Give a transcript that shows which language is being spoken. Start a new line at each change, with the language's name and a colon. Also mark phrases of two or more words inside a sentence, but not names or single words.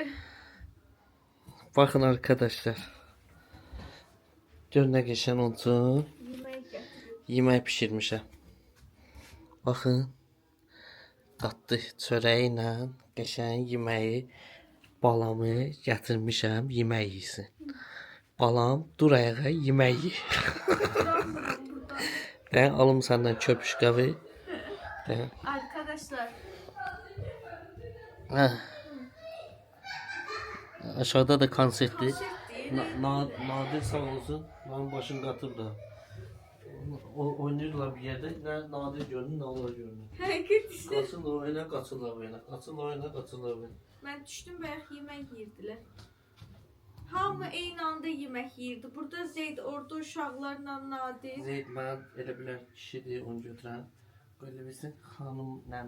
Azerbaijani: Baxın arkadaşlar. Gör nə qəşəng olsun. Yemək gətirib. Yemək bişirmişəm. Baxın. Dadlı çörəyi ilə qəşəng yeməyi, balamı gətirmişəm, yemək yesin. Balam, dur ayağa, yemək ye.
Turkish: Ben alım senden köpüşkəvi. Arkadaşlar. Aşağıda da konsertli. Nadir sağ olsun. Benim başım katır da. Oynuyorlar bir yerde. Ne Nadir görünür, ne olur görünür.
Azerbaijani: Həqiqət. Qaçırlar oyuna, qaçırlar oyuna. Qaçırlar oyuna, qaçırlar oyuna. Mən düşdüm, bayaq yemək yeyirdilər. Hamı eyni anda yemək yeyirdi. Burada Zeyd, orada uşaqlarla Nadir. Zeyd mən elə bilən kişidir, onu götürən.
Turkish: Böyle bilsin,
Azerbaijani: xanım nənə.